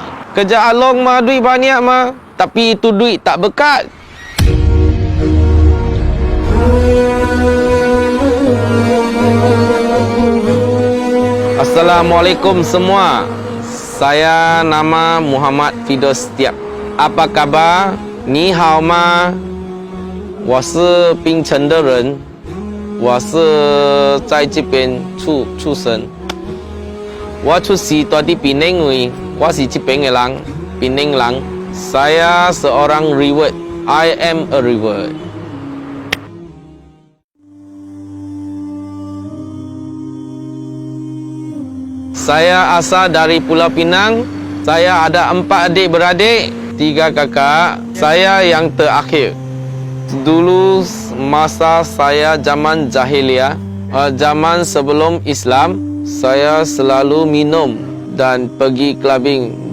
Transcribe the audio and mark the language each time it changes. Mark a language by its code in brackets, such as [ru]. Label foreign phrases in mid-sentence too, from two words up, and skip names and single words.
[ms] Kerja along mah duit banyak mah, tapi itu duit tak berkat. Assalamualaikum semua. Saya nama Muhammad Fidos Setiap. Apa kabar? [zh] 你好吗? 我是槟城的人，我是在这边出生。我出世在 [ms] di Penang ni, [zh] 我是这边的人，槟城人。 [ms] Saya seorang reward. [en] I am a reward. [ms] Saya asal dari Pulau Pinang. Saya ada 4 adik-beradik, 3 kakak. Saya yang terakhir. Dulu masa saya zaman jahiliyah, zaman sebelum Islam, saya selalu minum dan pergi clubbing.